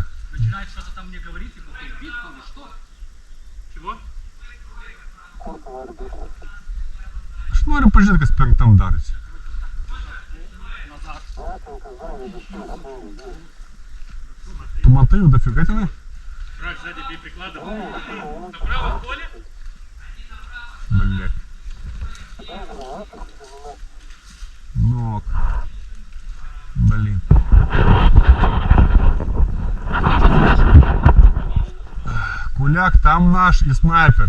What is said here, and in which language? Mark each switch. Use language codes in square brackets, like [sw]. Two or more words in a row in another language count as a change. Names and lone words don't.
[ru] Начинает что-то там мне говорить, и какой бит, или что? Чего? [lt] Aš noriu pažiūrėti, kas penktam darosi. Tu matai jau dafiga tenai? [ru] Брать сзади бей прикладом. Направо в поле? Блять. Ну, блин. Куляк, там наш и снайпер.